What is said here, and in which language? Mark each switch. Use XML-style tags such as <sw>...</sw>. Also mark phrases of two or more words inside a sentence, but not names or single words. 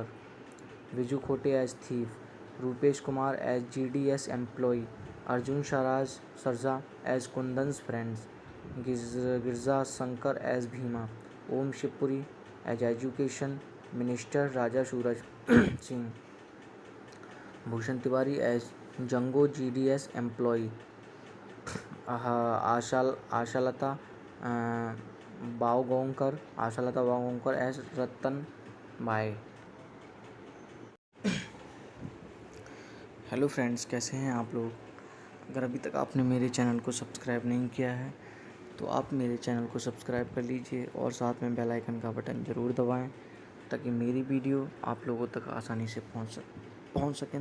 <en>Viju Khote as thief, Rupesh Kumar as GDS employee, Arjun Sarja as Kundan's friends, Girza Shankar as Bhima, Om Shivpuri as Education Minister Raja Suraj Singh, Bhushan Tiwari as Jango GDS employee, Ashalata Baogonkar, Ashalata Baogonkar as Ratan Bai. hello friends,</en> <hi>कैसे हैं आप लोग। अगर अभी तक आपने मेरे चैनल को सब्सक्राइब नहीं किया है तो आप मेरे चैनल को सब्सक्राइब कर लीजिए और साथ में</hi> <en>bell icon</en> <hi>का बटन ज़रूर दबाएं ताकि मेरी वीडियो आप लोगों तक आसानी से पहुंच सकें।</hi>